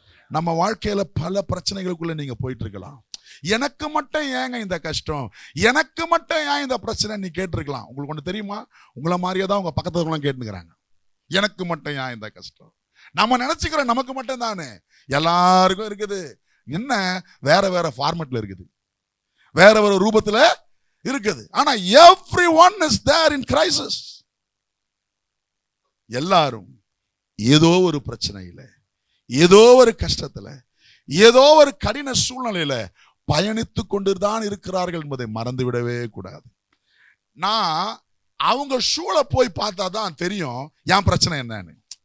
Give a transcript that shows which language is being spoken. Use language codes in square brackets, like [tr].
[ta] நம்ம வாழ்க்கையில பல பிரச்சனைகளுக்குள்ள நீங்க போயிட்டு இருக்கலாம். எனக்கு மட்டும் ஏங்க இந்த கஷ்டம், எனக்கு மட்டும் ஏன் இந்த பிரச்சனை நீ கேட்டிருக்கலாம். உங்களுக்கு ஒன்று தெரியுமா, உங்களை மாதிரியே தான் உங்க பக்கத்துல கேட்டுக்கிறாங்க. எனக்கு மட்டும் ஏன் இந்த கஷ்டம். நம்ம நினைச்சுக்கிறோம் நமக்கு மட்டும் தானே, எல்லாருக்கும் இருக்குது. என்ன வேற வேற ஃபார்மட்ல இருக்குது, வேற வேற ரூபத்துல இருக்குது. [en] ஆனா everyone is there in crisis. [ta] எல்லாரும் ஏதோ ஒரு பிரச்சனையில, ஏதோ ஒரு கஷ்டத்துல, ஏதோ ஒரு கடின சூழ்நிலையில பயணித்து கொண்டுதான் இருக்கிறார்கள் என்பதை மறந்துவிடவே கூடாது. நான் அவங்க ஷூல போய் பார்த்தா தான் தெரியும் என் பிரச்சனை என்னன்னு.